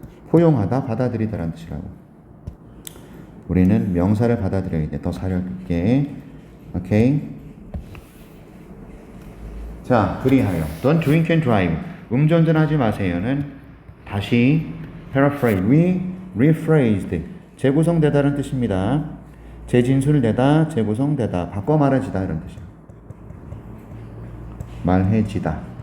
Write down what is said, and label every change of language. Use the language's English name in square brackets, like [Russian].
[Korean] 포용하다, 받아들이다라는 뜻이라고. 우리는 명사를 받아들여야 돼. 더 사려 깊게. 오케이. 자, 그리하여 [English] Don't drink and drive. [Korean] 음주운전하지 마세요는 다시 [English] paraphrase, rephrased. [Korean] 재구성되다는 뜻입니다. 재진술되다, 재구성되다, 바꿔 말해지다 이런 뜻이야. 말해지다.